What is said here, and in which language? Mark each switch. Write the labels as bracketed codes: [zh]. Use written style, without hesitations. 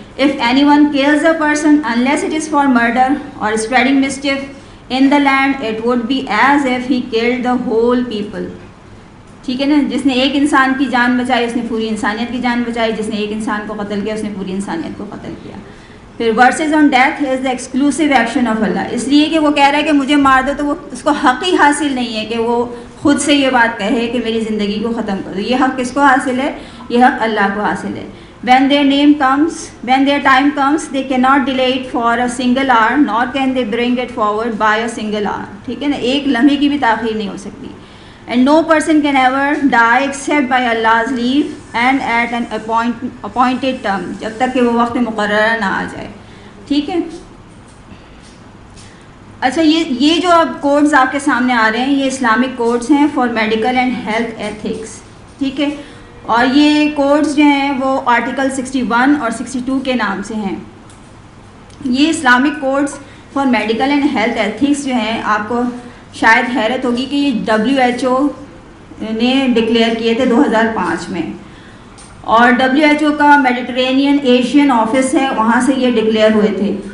[en] If any one kills a person unless it is for murder or spreading mischief in the land it would be as if he killed the whole people. [ur] ٹھیک ہے نا, جس نے ایک انسان کی جان بچائی اس نے پوری انسانیت کی جان بچائی, جس نے ایک انسان کو قتل کیا اس نے پوری انسانیت کو قتل کیا. [en] پھر verses on death is the exclusive action of Allah. [ur] اس لیے کہ وہ کہہ رہا ہے کہ مجھے مار دو, تو وہ اس کو حق ہی حاصل نہیں ہے کہ وہ خود سے یہ بات کہے کہ میری زندگی کو ختم کر دو. یہ حق کس کو حاصل ہے؟ یہ حق اللہ کو حاصل ہے. [en] when their time comes they cannot delay it for a single hour nor can they bring it forward by a single hour. [ur] ٹھیک ہے نا, ایک لمحے کی بھی تاخیر نہیں ہو سکتی. [en] and no person can ever die except by Allah's leave and at an appointed term, [ur] جب تک کہ وہ وقت مقررہ نہ آ جائے. ٹھیک ہے. اچھا, یہ جو اب کوڈز آپ کے سامنے آ رہے ہیں یہ اسلامک کوڈز ہیں for medical and health ethics. ٹھیک ہے. اور یہ کوڈز جو ہیں وہ آرٹیکل 61 اور 62 کے نام سے ہیں. یہ Islamic codes for medical and health ethics جو ہیں آپ کو شاید حیرت ہوگی کہ یہ WHO نے ڈکلیئر کیے تھے 2005 میں, اور WHO کا میڈیٹرینین ایشین آفس ہے وہاں سے یہ ڈکلیئر ہوئے تھے.